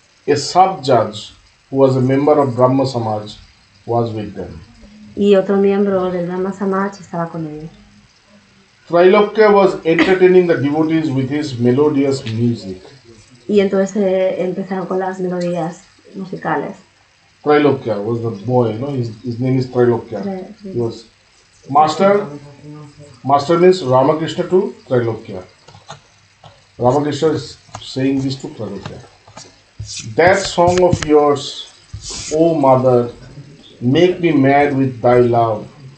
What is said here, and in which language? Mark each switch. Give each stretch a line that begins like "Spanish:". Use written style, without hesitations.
English: A sub-judge who was a member of Brahma Samaj was with them.
Spanish: Y otro miembro del Brahma Samaj estaba con ellos.
English: Trailakya was entertaining the devotees with his melodious music.
Spanish: Y entonces empezaron con las melodías musicales.
English: Trailakya was the boy, his name is Trailakya.
Spanish: Sí.
English: He was master means Ramakrishna to Trailakya. Ramakrishna is saying this to Trailakya. That song of yours, O mother, make me mad with thy love.